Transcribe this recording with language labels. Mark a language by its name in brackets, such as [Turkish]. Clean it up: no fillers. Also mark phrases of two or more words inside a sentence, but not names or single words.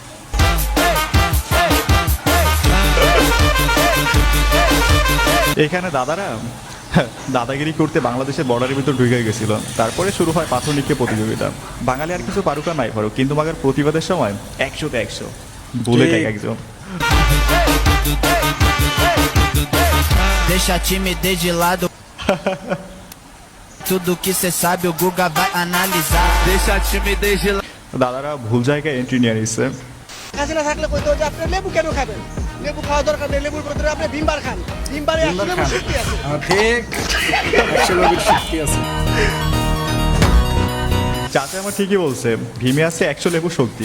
[Bangla] এখানে দাদারা দাদাগিরি করতে বাংলাদেশের বর্ডারের ভিতর ঢুকে গেছিল, তারপরে শুরু হয় পাথর নিক্ষেপ প্রতিযোগিতা। বাঙালি আর কিছু পারুক আর নাই পারুক, কিন্তু মাগার প্রতিবাদের সময় 100তে 100 বলে ঠিক। দেয় একজন। [Portuguese] Deixa a timidez de lado. Tudo que cê sabe o Guga vai analisar. Deixa a timidez de lado. [Bangla] দাদারা ভুল জায়গায় এন্ট্রি নিয়ে নিচ্ছে। কাছে না থাকলে কইতো যে আপনি লেবু কেন খাবেন, লেবু খাওয়া দরকার নেই, লেবুর বদলে আপনি ভিমবার খান, ভিমবারে ভিমবার একশো খান। লেবু শক্তি আছে। ঠিক 100 লোকের শক্তি আছে। চাচা আমার ঠিকই বলছে, ভীমে আছে 100 লেবু শক্তি।